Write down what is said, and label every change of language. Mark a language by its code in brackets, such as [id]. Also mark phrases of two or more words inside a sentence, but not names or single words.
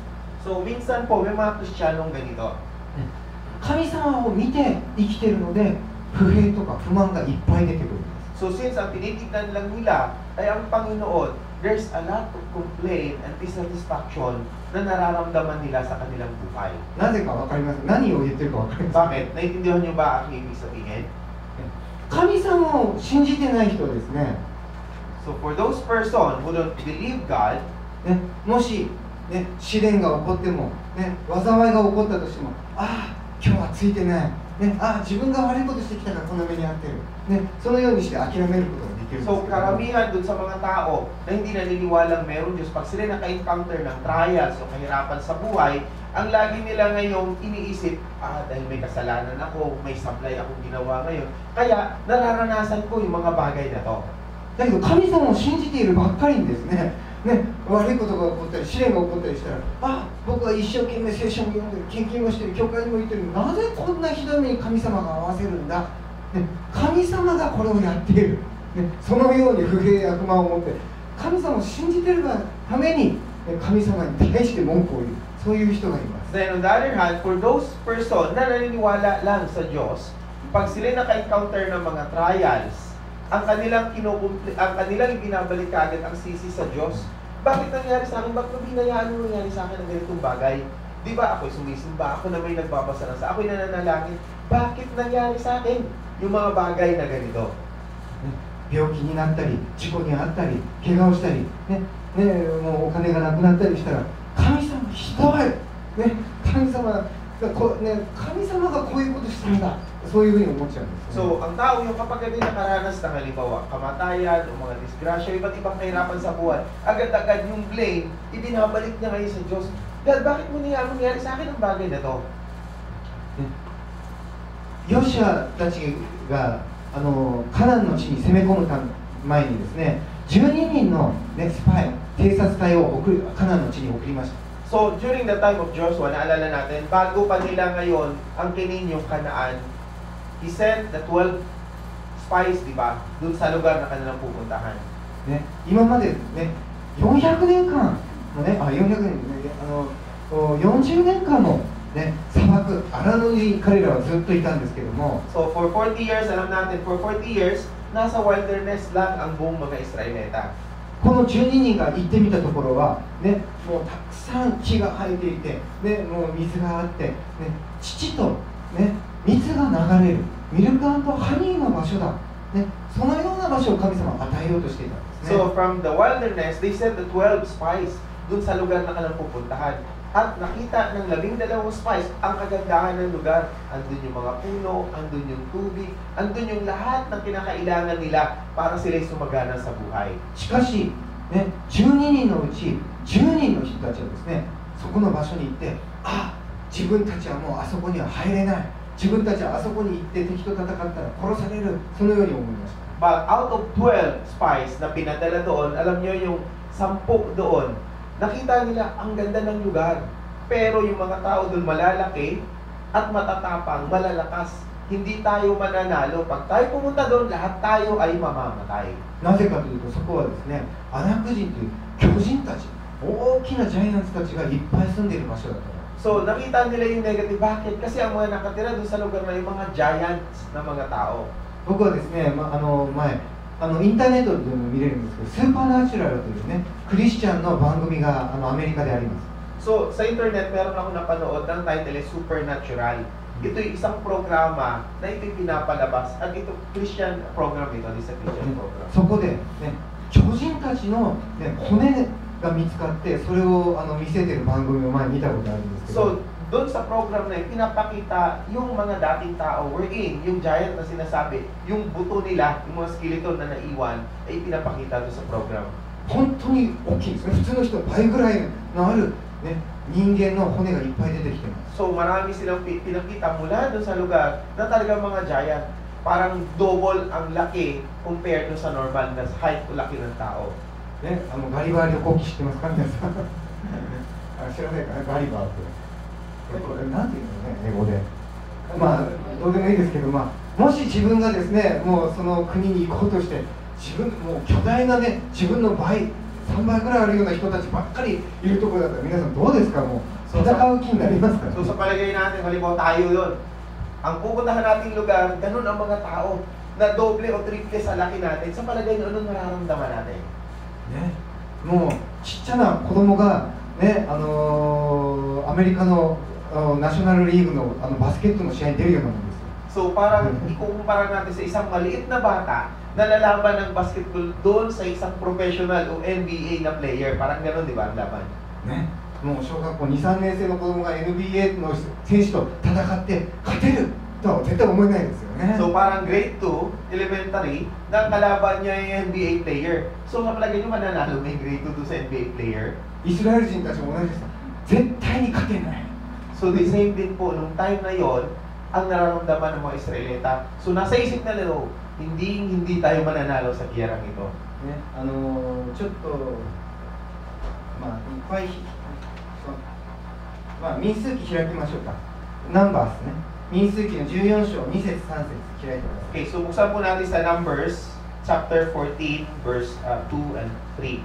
[tl] So, minsan po, may mga Kristiyanong ganito. [ja] 神様を見て生きてるので、不平とか不満がいっぱい出てくるんです。 [tl] So, since ang tinitignan lang nila ay ang Panginoon, [en] there's a lot of complaint and dissatisfaction [tl] na nararamdaman nila sa kanilang buhay. [ja] なぜかわかります。何を言ってるかわかります。 [tl] Bakit? Naintindihan niyo ba ang ibig sabihin? [ja] 神様を信じてない人はですね、 [en] So, for those person who don't believe God, [ja] ね、もし、ね、試練が起こっても、ね、災いが起こったとしても、ああ、今日はついてない、ね、ああ、自分が悪いことしてきたからこんな目に遭ってる、ね、そのようにして諦めることができるんですけ so ど、 [tl] karamihan dun sa mga tao na hindi naniniwalang meron Diyos, pag sila naka-encounter ng trials o kahirapan sa buhay, ang lagi nila ngayong iniisip, dahil may kasalanan ako, may sablay akong ginawa ngayon, kaya nararanasan ko yung mga bagay na to. [ja] だけど神様を信じているばっかりにですね、ね、悪いことが起こったり試練が起こったりしたら、あ、僕は一生懸命聖書も読んでる、献金もしてる、教会にも行ってる、なぜこんなひどい目に神様が合わせるんだ、ね、神様がこれをやっている、ね、そのように不平や不満を持って神様を信じてるがために神様に対して文句を言う、そういう人がいます。 [en] Then on the other hand, for those person [tl] na naniniwala lang sa Diyos, pag sila naka-encounter ng mga trials, ang kanilang ibinabalik agad ang sisi sa Diyos. Bakit nangyari sa akin? Bakit binayaan mo nangyari sa akin ng ganitong bagay? Di ba ako'y sumisimba? Ako na may nagbabasa ng sa ako'y nananalangin. Bakit nangyari sa akin yung mga bagay na ganito? 病気になったり、事故に遭ったり、怪我をしたり、ね、もうお金がなくなったりしたら、神様ひどい、ね、神様がこういうことしたんだ、そういうふうに思っちゃうんです、ね。 So, ang tao yung kapag hindi nakaranas ng halimbawa, kamatayan o mga disgrasya, iba't ibang kahirapan sa buhay, agad-agad yung blame, ibinabalik niya ngayon sa Diyos. God, bakit mo nangyari sa akin ang bagay na to? [ja] ヨシュアたちがカナンの地に攻め込む前にですね、12人の、ね、スパイ、偵察隊をカナンの地に送りました。 [en] So, during the time of Joshua, [tl] naalala natin, bago pa nila ngayon ang kinin yung Kanaan, [en] he sent the 12 spies, [tl] di ba, dun sa lugar na kanilang pupuntahan. [ja] ね、今まで、ね、400年間のね、400年、40年間の、ね、砂漠、荒野に彼らはずっといたんですけども、 [en] So, for 40 years, [tl] alam natin, [en] for 40 years, [tl] nasa wilderness lang ang buong mga Israelita. [ja] この12人が行ってみたところは、ね、もうたくさん木が生えていて、ね、もう水があって、ね、乳と、ね、蜜が流れる [en] milk & honey [ja] の場所だ、ね、そのような場所を神様は与えようとしていたんですね。 [en] So, from the wilderness, they sent the 12 spies [tl] dun sa lugar na kanilang pupuntahan. At nakita ng 12 spies ang kagandahan ng lugar. Andun yung mga puno, andun yung tubig, andun yung lahat ng kinakailangan nila para sila'y sumagana sa buhay. [ja] しかし、ね、12人のうち10人の人たちはですね、そこの場所に行って、自分たちはもうあそこには入れない、自分たちはあそこに行って敵と戦ったら殺される、そのように思いました。 [en] But out of 12 spies [tl] na pinadala doon, alam nyo yung 10 doon, nakita nila ang ganda ng lugar. Pero yung mga tao doon malalaki at matatapang, malalakas. hindi tayo mananalo. Pag tayo pumunta doon, lahat tayo ay mamamatay. [ja] なぜかというと、そこはですね、アナク人という巨人たち、大きなジャイアンツたちがいっぱい住んでいる場所だったから。 [tl] So, nakita nila yung negative. Bakit? Kasi ang mga nakatira doon sa lugar na yung mga giants na mga tao. [ja] 僕はですね、前インターネットでも見れるんですけど、スーパーナチュラルというね、クリスチャンの番組がアメリカであります。 [tl] So, sa internet, meron ako napanood ng [en] title is Supernatural. [tl] Ito yung isang programa na ito'y pinapalabas. At ito, [en] Christian program [tl] ito. [en] This is a Christian program. [ja] そこで、ね、巨人たちの、ね、骨が見つかって、それを見せてる番組を前に見たことあるんですけど、 [tl] So, doon sa program na yun, pinapakita yung mga dating tao wherein yung giant na sinasabi, yung buto nila, yung mga skeleton na naiwan, ay pinapakita doon sa program. [ja] 本当に大きいんですね。普通の人の倍ぐらいのある、ね、人間の骨がいっぱい出てきてます。 [tl] So, marami silang pinakita mula doon sa lugar na talagang mga giant. Parang double ang laki compared doon sa normal na height o laki ng tao. [ja] ね、ガリバー旅行記知ってますか皆さん知らないかな、ガリバーってこれなんていうのね、英語でまあどうでもいいですけど、もし自分がですね、もうその国に行こうとして自分もう巨大なね、自分の倍3倍ぐらいあるような人たちばっかりいるところだったら皆さんどうですか？もう戦う気になりますか？ [tl] So, sa palagay natin, halimbawa tayo yun. Ang pupuntahan nating lugar, ganun ang mga tao na doble o triple sa laki natin. Sa palagay nyo, anong nararamdaman natin? [ja] ね、もうちっちゃな子供がね、アメリカのナショナルリーグのバスケットの試合に出るようなもんですよ。 [tl] So, parang ikukumpara natin sa isang maliit na bata na lalaban ng basketball doon sa isang professional o NBA na player. Parang gano'n, di ba, ang laban? [ja] ね、もう小学校2、3年生の子供が NBA の選手と戦って勝てるとは絶対思えないですよね。 [tl] So, parang grade 2, elementary, na ang kalaban niya yung NBA player. So, sa palagay nyo, mananalo may grade 2 doon sa NBA player? [ja] イスラエル人たちも同じです。絶対に勝てない。 [en] So, the same [tl] din po, nung time na yon ang nararamdaman ng mga Israelita. So, nasa isip na nila, hindi tayo mananalo sa giyerang ito. [ja] ね、ちょっといっぱい民数記開きましょうか。ナンバースね。民数記の14章2節3節開いてください。 [tl] Okay, so buksan po natin sa Numbers, [en] chapter 14, verse 2 and 3.